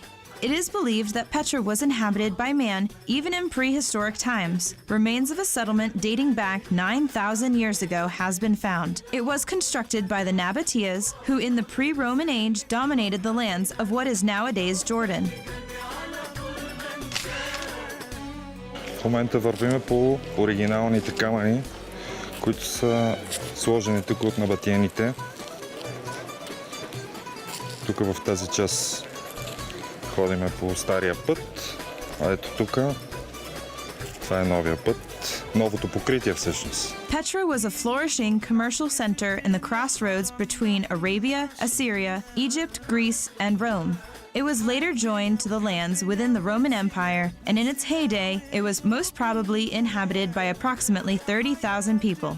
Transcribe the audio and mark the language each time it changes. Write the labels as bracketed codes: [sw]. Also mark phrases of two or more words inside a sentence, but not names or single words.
[en] It is believed that Petra was inhabited by man even in prehistoric times. Remains of a settlement dating back 9,000 years ago has been found. It was constructed by the Nabateas, who in the pre-Roman age dominated the lands of what is nowadays Jordan. [bg] В момента вървиме по оригиналните камъни, които са сложени тук от набатиените. Тук в тази част ходиме по стария път, а ето тук, това е новия път, новото покритие всъщност. [en] Petra was a flourishing commercial center in the crossroads between Arabia, Assyria, Egypt, Greece, and Rome. It was later joined to the lands within the Roman Empire, and in its heyday, it was most probably inhabited by approximately 30,000 people.